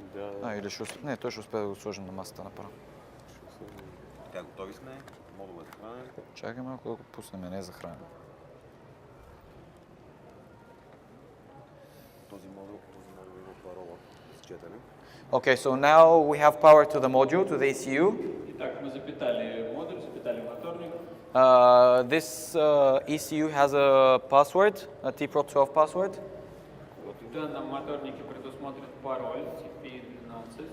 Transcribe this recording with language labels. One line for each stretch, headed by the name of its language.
Bulgarian: Да. Или не, той ще успее да го сложим на масата направо. Така, готови сме. Модул е захранен. Чакай малко да го пуснем, не е захранен. Този модул има парола с четене.
English: Okay, so now we have power to the module, to the ECU.
Russian: Итак, мы запитали модуль, запитали моторник.
English: This ECU has a password, a TPRO12 password.
Russian: В данном моторнике предусмотрен пароль TP12.